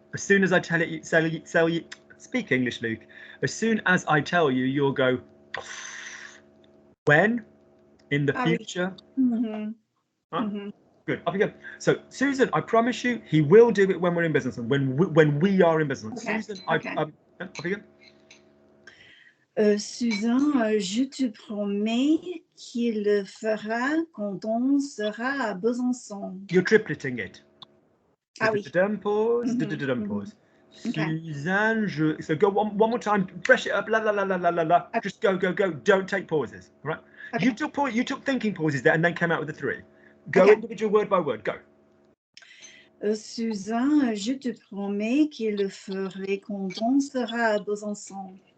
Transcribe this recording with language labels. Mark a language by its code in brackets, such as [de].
[en] As soon as I tell you, speak English, Luke. As soon as I tell you, you'll go, when? In the future? Mm-hmm. Huh? Mm-hmm. Good. Off you go. So, Susan, I promise you, he will do it when we're in business and when we are in business. Okay. Susan, Okay. off you go. [fr] Susan, je te promets qu'il le fera quand on sera à Besançon. [en] You're tripleting it. [fr] Ah oui. [en] Pause. Okay. Suzanne, so go one more time. Fresh it up. La la la la la la la. Okay. Just go. Don't take pauses. All right. Okay. You took thinking pauses there and then came out with the three. Go Okay. individual word by word. Go. [fr] Susan, je te promets qu'il le ferait quand on sera à Besançon.